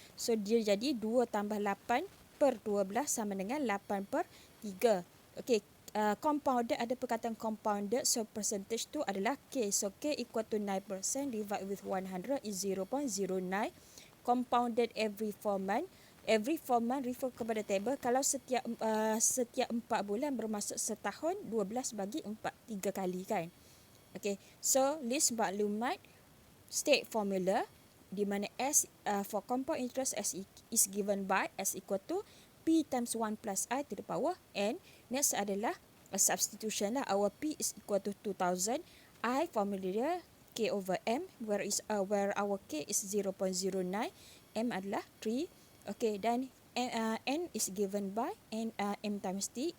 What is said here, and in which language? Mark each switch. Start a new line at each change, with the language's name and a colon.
Malay: So dia jadi 2 tambah 8 per 12 sama dengan 8 per 3. Okey, compounded, ada perkataan compounded, so percentage tu adalah K.
English: So K equal to 9% divide with 100 is 0.09. Compounded every 4 month. Every 4 month refer kepada table.
Malay: Kalau setiap 4 bulan bermaksud setahun, 12 bagi 4, 3 kali kan.
English: Okay, so list maklumat, state formula,
Malay: di mana
English: S for compound interest S is given by S equal to P times 1 plus I to the power N.
Malay: Next adalah substitution lah.
English: Our P is equal to 2000. I formula dia K over M, where our K is 0.09. M adalah 3. Okay, dan N is given by M times T.